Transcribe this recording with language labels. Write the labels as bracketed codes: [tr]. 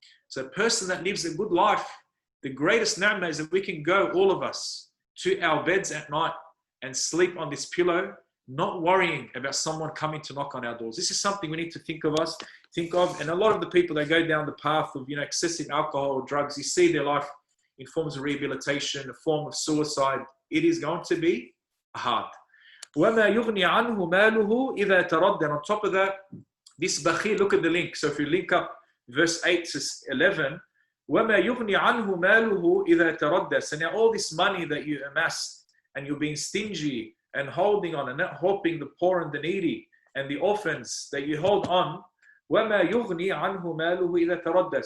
[en] So a person that lives a good life, the greatest ni'mah is that we can go, all of us, to our beds at night and sleep on this pillow, not worrying about someone coming to knock on our doors. This is something we need to think of. And a lot of the people that go down the path of excessive alcohol or drugs, you see their life in forms of rehabilitation, a form of suicide. It is going to be hard. [ar] وَمَا يُغْنِي عَنْهُ مَالُهُ إِذَا تَرَدَّ. [en] And on top of that, this bakhil, look at the link. So if you link up verse 8 to 11, [ar] وَمَا يُغْنِي عَنْهُ مَالُهُ إِذَا تَرَدَّ. [en] So now all this money that you amassed, and you're being stingy and holding on and not helping the poor and the needy and the orphans that you hold on, [ar] وَمَا يُغْنِي عَنْهُ مَالُهُ إِذَا تَرَدَّ.